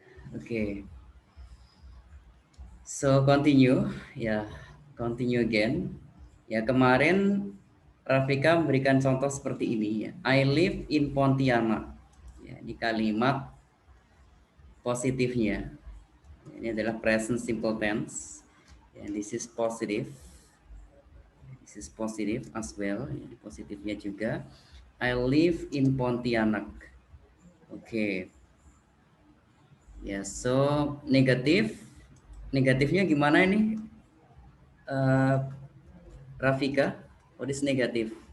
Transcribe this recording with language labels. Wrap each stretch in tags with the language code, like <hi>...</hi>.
<en>Okay, so continue, ya, continue again.</en> <id>Ya, kemarin Rafika memberikan contoh seperti ini ya.</id> <en>I live in Pontianak.</en> <id>Ya, ini kalimat positifnya. Ini adalah present simple tense.</id> <en>And this is positive. This is positive as well.</en> <id>Ya, positifnya juga.</id> <en>I live in Pontianak. Oke. Okay.</en> <id>Ya, so negatif. Negatifnya gimana ini?</id> <en>Uh, Rafika, what is negatif?</en>